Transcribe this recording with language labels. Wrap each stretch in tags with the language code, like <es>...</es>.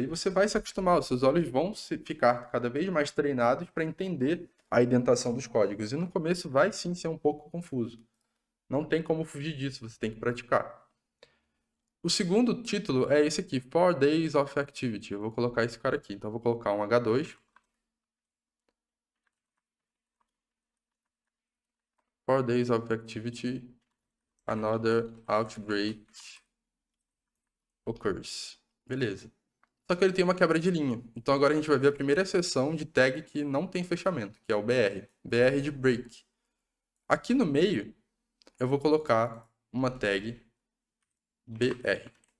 <pt>E você vai se acostumar, os seus olhos vão ficar cada vez mais treinados para entender a indentação dos códigos. E no começo vai sim ser um pouco confuso. Não tem como fugir disso, você tem que praticar. O segundo título é esse aqui, 4 Days of Activity. Eu vou colocar esse cara aqui. Então, eu vou colocar um H2.</pt> <en>4 Days of Activity, another outbreak occurs.</en> <pt>Beleza. Só que ele tem uma quebra de linha. Então, agora a gente vai ver a primeira seção de tag que não tem fechamento, que é o BR. BR de break. Aqui no meio, eu vou colocar uma tag BR.</pt>